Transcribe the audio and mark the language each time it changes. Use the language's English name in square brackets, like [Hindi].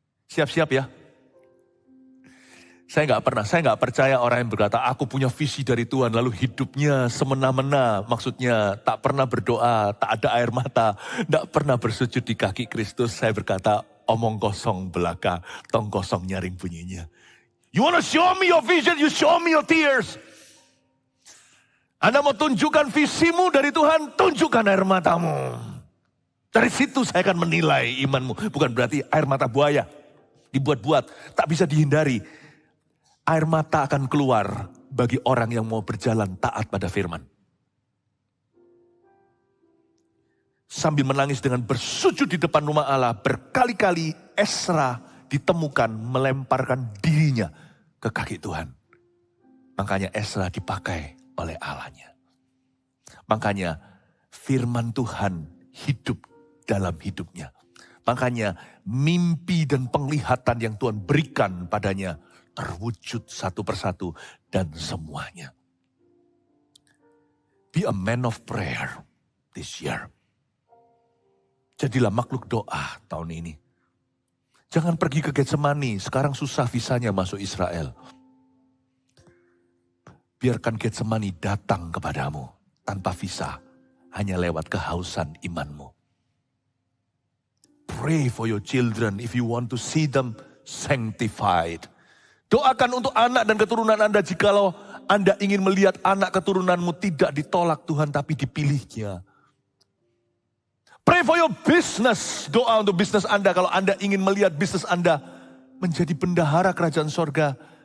[Indonesian] Siap-siap ya. Saya nggak percaya orang yang berkata, aku punya visi dari Tuhan, lalu hidupnya semena-mena, maksudnya tak pernah berdoa, tak ada air mata, tak pernah bersujud di kaki Kristus. Saya berkata, omong kosong belaka, tong kosong nyaring bunyinya. [English] You wanna show me your vision, you show me your tears. [Indonesian] Anda mau tunjukkan visimu dari Tuhan, tunjukkan air matamu. Dari situ saya akan menilai imanmu. Bukan berarti air mata buaya, dibuat-buat, tak bisa dihindari. Air mata akan keluar bagi orang yang mau berjalan taat pada firman. Sambil menangis dengan bersujud di depan rumah Allah, berkali-kali Esra ditemukan melemparkan dirinya ke kaki Tuhan. Makanya Esra dipakai oleh Allahnya. Makanya firman Tuhan hidup dalam hidupnya. Makanya mimpi dan penglihatan yang Tuhan berikan padanya terwujud satu persatu dan semuanya. [English] Be a man of prayer this year. [Indonesian] Jadilah makhluk doa tahun ini. Jangan pergi ke Getsemani, sekarang susah visanya masuk Israel. Biarkan Getsemani datang kepadamu tanpa visa, hanya lewat kehausan imanmu. [English] Pray for your children if you want to see them sanctified. [Indonesian] Doakan untuk anak dan keturunan Anda jikalau Anda ingin melihat anak keturunanmu tidak ditolak Tuhan tapi dipilihnya. [English] Pray for your business. [Indonesian] Doa untuk bisnis Anda kalau Anda ingin melihat bisnis Anda menjadi bendahara kerajaan sorga.